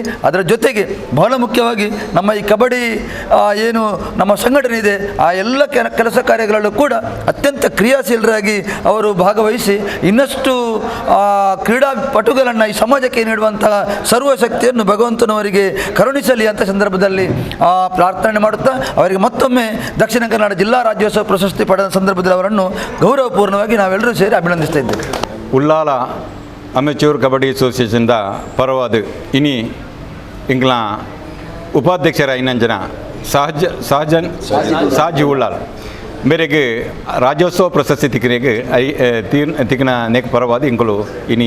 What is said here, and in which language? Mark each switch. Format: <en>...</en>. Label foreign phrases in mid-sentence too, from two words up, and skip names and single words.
<kn>ಅದರ ಜೊತೆಗೆ ಬಹಳ ಮುಖ್ಯವಾಗಿ ನಮ್ಮ ಈ ಕಬಡ್ಡಿ ಏನು ನಮ್ಮ ಸಂಘಟನೆ ಇದೆ ಆ ಎಲ್ಲ ಕೆಲಸ ಕಾರ್ಯಗಳಲ್ಲೂ ಕೂಡ ಅತ್ಯಂತ ಕ್ರಿಯಾಶೀಲರಾಗಿ ಅವರು ಭಾಗವಹಿಸಿ ಇನ್ನಷ್ಟು ಕ್ರೀಡಾಪಟುಗಳನ್ನು ಈ ಸಮಾಜಕ್ಕೆ ನೀಡುವಂತಹ ಸರ್ವಶಕ್ತಿಯನ್ನು ಭಗವಂತನವರಿಗೆ ಕರುಣಿಸಲಿ ಅಂತ ಸಂದರ್ಭದಲ್ಲಿ ಪ್ರಾರ್ಥನೆ ಮಾಡುತ್ತಾ ಅವರಿಗೆ ಮತ್ತೊಮ್ಮೆ ದಕ್ಷಿಣ ಕನ್ನಡ ಜಿಲ್ಲಾ ರಾಜ್ಯೋತ್ಸವ ಪ್ರಶಸ್ತಿ ಪಡೆದ ಸಂದರ್ಭದಲ್ಲಿ ಅವರನ್ನು ಗೌರವಪೂರ್ಣವಾಗಿ ನಾವೆಲ್ಲರೂ ಸೇರಿ ಅಭಿನಂದಿಸ್ತಾ ಇದ್ದೇವೆ.</kn> <tcy>ಉಳ್ಳಾಲ ಅಮೆಚೂರ್ ಕಬಡ್ಡಿ ಅಸೋಸಿಯೇಷನ್ದ ಪರವಾದ ಇನಿ ಇಂಗ್ಲ ಉಪಾಧ್ಯಕ್ಷರ ಇನ್ನಂಜನ ಸಾಜಿ ಉಳ್ಳಾಲ ಮೇರೆಗೆ ರಾಜ್ಯೋತ್ಸವ ಪ್ರಶಸ್ತಿ ತಿಕ್ಕಿನ ನೇಕ ಪರವಾದ ಇಂಕಲು ಇನಿ</tcy>